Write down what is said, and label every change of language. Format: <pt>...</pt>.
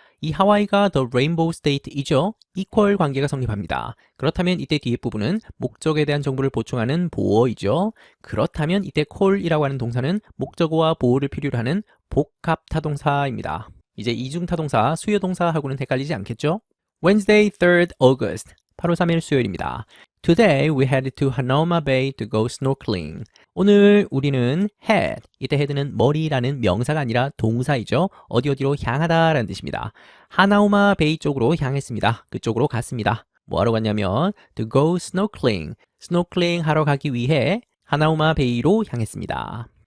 <ko>이 하와이가 the rainbow state이죠. equal 관계가 성립합니다. 그렇다면 이때 뒤에 부분은 목적에 대한 정보를 보충하는 보어이죠. 그렇다면 이때 call이라고 하는 동사는 목적어와 보어를 필요로 하는 복합 타동사입니다. 이제 이중 타동사, 수요 동사하고는 헷갈리지 않겠죠?</ko> <en>Wednesday, 3rd August.</en> <ko>8월 3일 수요일입니다.</ko> <en>Today we headed to Hanauma Bay to go snorkeling.</en> <ko>오늘 우리는 head, 이때 head는 머리라는 명사가 아니라 동사이죠. 어디로 향하다라는 뜻입니다. 하나우마 베이 쪽으로 향했습니다. 그쪽으로 갔습니다. 뭐 하러 갔냐면</ko> <en>to go snorkeling.</en> <ko>스노클링 하러 가기 위해 하나우마 베이로 향했습니다.</ko>